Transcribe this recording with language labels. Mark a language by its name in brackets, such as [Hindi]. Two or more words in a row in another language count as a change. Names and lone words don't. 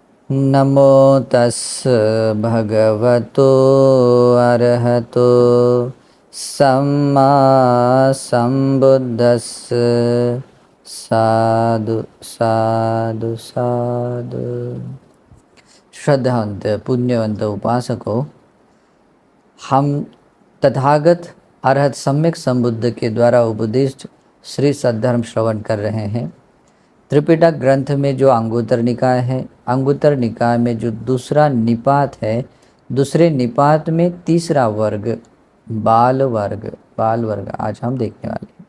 [Pali] नमो तस् भगवतो अरहतो सम्मा संबुद्धस्स। साधु साधु साधु। [Hindi] श्रद्धावंत पुण्यवंत उपासकों, हम तथागत अरहत सम्यक संबुद्ध के द्वारा उपदिष्ट श्री सद्धर्म श्रवण कर रहे हैं। त्रिपिटक ग्रंथ में जो अंगुत्तर निकाय है, अंगुत्तर निकाय में जो दूसरा निपात है, दूसरे निपात में तीसरा वर्ग बाल वर्ग आज हम देखने वाले हैं।